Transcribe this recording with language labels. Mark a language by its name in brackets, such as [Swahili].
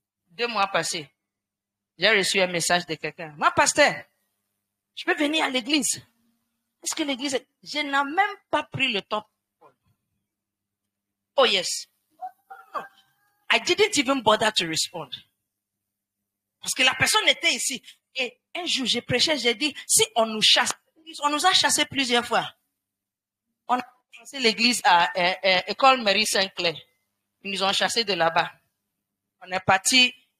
[French] 2 mois passés, j'ai reçu un message de quelqu'un. Ma pasteur, je peux venir à l'église. Est-ce que l'église est... Je n'ai même pas pris le temps. [English] Oh yes. No. I didn't even bother to respond. [French] Parce que la personne était ici. Et un jour, j'ai prêché, j'ai dit, si on nous chasse, on nous a chassés plusieurs fois. On a chassé l'église à École Marie Saint-Clair. Ils nous ont chassés de là-bas. On est parti.